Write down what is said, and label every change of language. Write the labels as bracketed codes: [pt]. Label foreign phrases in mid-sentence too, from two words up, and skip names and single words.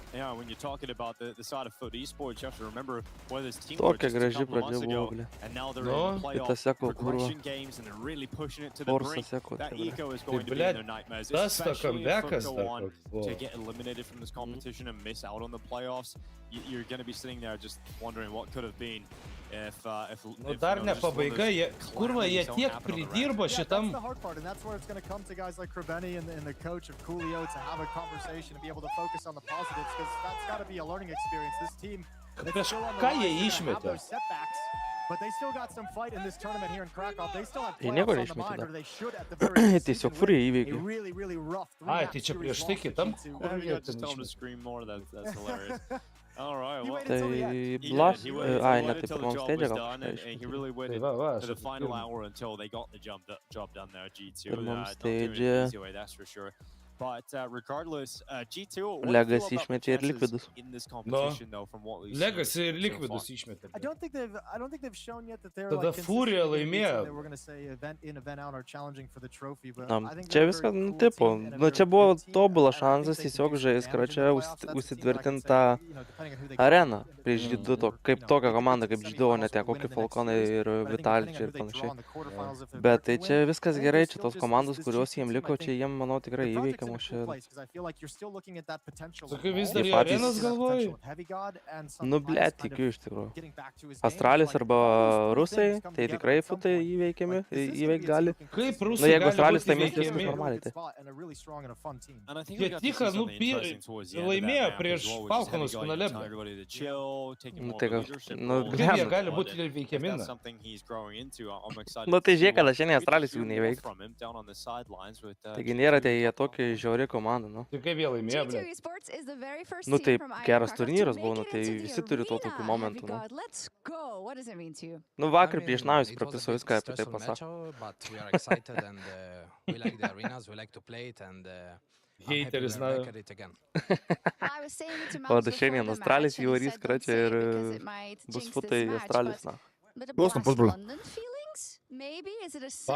[en] Yeah, when you're talking about the side of Foot Esports, you have to remember where this team was just a couple of months ago, and now they're in the playoff progression games, and they're really pushing it to the brink. That eco is going to be in their nightmares, especially if Foot go on to get eliminated from this competition and miss out on the playoffs. You're going to be sitting there just wondering what could have been if [lt] dar ne pabaiga, kurva, jie tiek pridirbo šitam. [en] That's the hard part, and that's where it's going to come to guys like Krabeni and the coach of Coolio to have a conversation and be able to focus on the positives, because that's got to be a learning experience. This team, [lt] Kažką jie išmetė. [en] But they still got some fight in this tournament here in Krakow. They still have [lt] nieko [en] playoffs on the mind, [lt] neišmetė [en] or they should at the very least. [lt] Tiesiog Fury [en] A [lt] įveikė. [en] really, really rough [lt] Ai, tai čia prieš tai kitam. [en] Just tell him to scream more. That's hilarious. All right, well, [lt] Tai Blas, ai, ne, taip pirmam stage gal. [en] He really waited to the final hour until they got the job done there. G2, not doing it the easy way, that's for sure. But regardless, G2 [lt] Legacy išmetė ir Liquidus. [en] in this competition, though, from what we've seen. [lt] Legacy ir Liquidus išmetė. [en] I don't think they've shown yet that they're [lt] Tada [en] like [lt] Furia laimėjo. [en] They were going to say event in, event out are challenging for the trophy, but [lt] Na, [en] I think [lt] čia [en] they're a [lt] viskas, [en] very [lt] nu, [en] cool [lt] tipo, [en] team and a [lt] nu, čia [en] very [lt] buvo [en] good team, [lt] tobulas [en] and I [lt] šansas [en] think they [lt] tiesiog [en] can [lt] žaisti [en] take [lt] Krače, [en] advantage of the playoffs. That's the team that I can [lt] užsitvirtinti [en] say, [lt] tą [en] you know, depending on who they get [lt] areną [en] in [lt] prieš [en] the- [lt] G2, kaip tokią komandą, kaip G2, o ne tie kokie Falconai ir Vitalčiai ir panašiai. Bet tai čia viskas gerai, čia tos komandos, kurios jiem liko, čia jiem, manau, tikrai įveikiamos čia. Sakai, vis dar Tie į patys- arenas galvoji? Nu, blėt, tikiu iš tikrųjų. Australijos arba Rusai, tai tikrai Futai įveikiami, įveik gali. Kaip Nu, Rusai jeigu gali Australijos būti laimės, viskas įveikiami? normaliai. Tai. [en] And I think [lt] Jie [en] we got to see [lt] tik, nu, [en] something interesting towards the end of that [lt] laimėjo [en] map [lt] prieš [en] as well, which is [lt] Falconus [en] Heavy God, [lt] finale. [en] telling everybody to chill, taking [lt] Nu, [en] more [lt] tai [en] of a [lt] gal- [en] leadership [lt] nu, [en] role. [lt] Kaip jie blemba. gali būti [en] If [lt] įveikiami? [en] that's something he's growing into, I'm excited [lt] Nu, tai [en] to see [lt] žiūrėk, kada [en] what [lt] šiandien [en] we can [lt] Australijos [en] see [lt] jų [en] more [lt] neįveiks. [en] from him down on the sidelines with, [lt] Taigi G2 nėra tai jie [en] top [lt] tokia žiauri komanda, nu. Tai kaip jie laimėjo, G2 ble? [en] Esports is the very first [lt] Nu, [en] team [lt] tai [en] from [lt] geras [en] Krakow to [lt] turnyras [en] make [lt] buvo, nu, [en] it [lt] tai [en] into the [lt] visi turi to [en] arena. [lt] tokių momentų, [en] Heavy [lt] nu. [en] God, let's go. What does it mean to you? [lt] Nu, vakar prieš Naujus prapiso viską apie tai pasako. [en] But we are excited and we like the arenas, we like to play it, and I'm happy [lt] Hateris, [en] we're [lt] na. [en] back at it again. Well, I was saying it to [lt] O [en] Mouse [lt] tai [en] before [lt] šiandien [en] the [lt] Australijos [en] match, and he [lt] įvarys [en] said, "Don't [lt] Krače [en] say it [lt] ir [en] because it might [lt] bus [en] jinx [lt] Futai [en] this match," [lt] Australijos, [en] but- [lt] na. [en] But a Boston, Blast [lt] pusbrolį. [en] London feelings? Maybe? Is it a similar